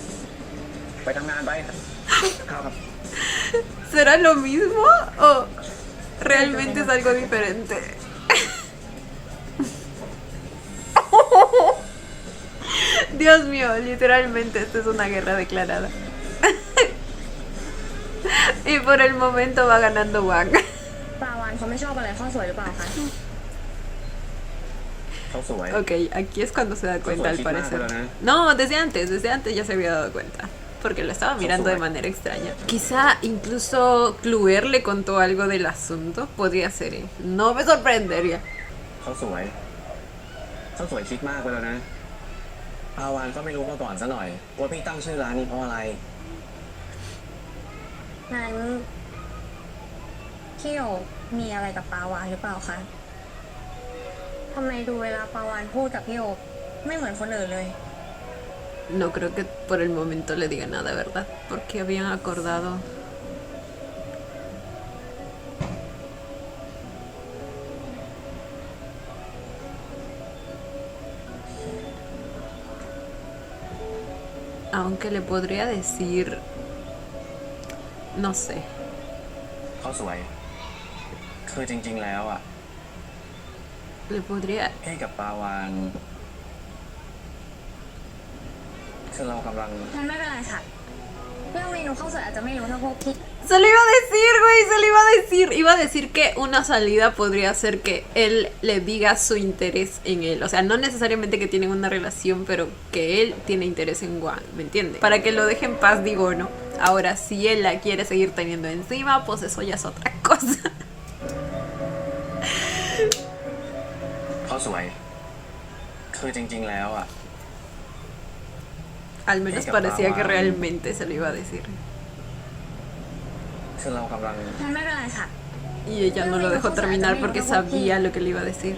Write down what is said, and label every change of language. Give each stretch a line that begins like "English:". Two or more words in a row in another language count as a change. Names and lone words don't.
Thai: ไปทำงานไปครับ
Spanish: ¿Será lo mismo? ¿O realmente es algo diferente. Dios mío, literalmente esta es una guerra declarada. Y por el momento va ganando Wang.
Thai: ปาวานเขาไม่ชอบอะไรข้าวสวยหรือเปล่าคะ เขาสวย
Spanish: Ok, aquí es cuando se da cuenta al parecer. No, desde antes ya se había dado cuenta. Porque lo estaba mirando de manera extraña. Quizá incluso Cluer le contó algo del asunto. Podría ser, ¿eh? No me sorprendería.
Thai: เขาสวยคิดมากไปแล้วนะปาวานก็ไม่รู้มาก่อนซะหน่อยว่าพี่ตั้งชื่อร้านนี้เพราะอะไร งั้นพี่โอมีอะไรกับปาวานหรือเปล่าคะทำไมดูเวลาปาวานพูดกับพี่โอไม่เหมือนคนอื่นเลย
Spanish: No creo que por el momento le diga nada, ¿verdad? Porque habían acordado. Aunque le podría decir... No sé.
Thai: เขาสวยคือจริงๆแล้วอ่ะ
Spanish: Le podría...
Thai: พี่กับปาวานคือเรากำลัง งั้นไม่เป็นไรค่ะ เรื่องเมนูข้าวสวยอาจจะไม่รู้เท่าพวกพี่
Spanish: Se lo iba a decir, güey, se lo iba a decir. Iba a decir que una salida podría ser que él le diga su interés en él. O sea, no necesariamente que tienen una relación, pero que él tiene interés en Wang, ¿me entiende? Para que lo deje en paz, digo, ¿no? Ahora, si él la quiere seguir teniendo encima, pues eso ya es otra cosa.
Thai: เขาสวยคือจริงๆแล้วอ่ะ
Spanish: Al menos parecía que realmente se lo iba a decir.
Thai: คือเรากำลัง งั้นไม่เป็นไรค่ะ
Spanish: Y ella no lo dejó terminar porque sabía lo que le iba a decir.